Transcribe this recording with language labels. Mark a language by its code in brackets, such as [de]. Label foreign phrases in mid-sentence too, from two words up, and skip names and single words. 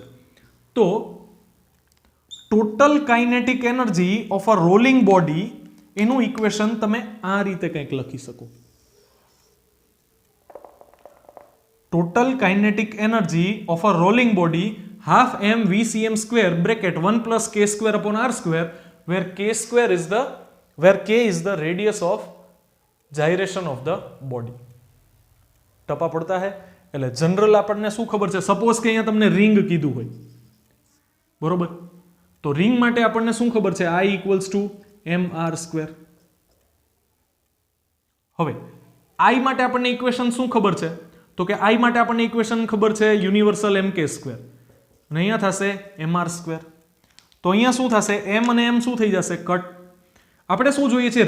[gu] તો [en] total kinetic energy of a rolling body [gu] એનું ઇક્વેશન તમે આ રીતે કંઈક લખી શકો. [en] total kinetic energy of a rolling body half m VCM square bracket 1 plus k square upon r square where k is the radius of gyration of the body. [gu] ટપા પડતા હે? એટલે જનરલ આપણને શું ખબર છે? સપોઝ કે અહીંયા તમને રિંગ કીધું હોય, બરોબર, તો રિંગ માટે આપણને શું ખબર છે? [en] I equals to mr square. [gu] હવે I માટે આપણને ઇક્વેશન શું ખબર છે? તો કે I માટે આપણને ઇક્વેશન ખબર છે [en] universal mk square, [gu] અને અહીંયા થશે [en] mr square. [gu] તો અહીંયા શું થશે? m અને m શું થઈ જશે? કટ. આપણે શું જોઈએ છે?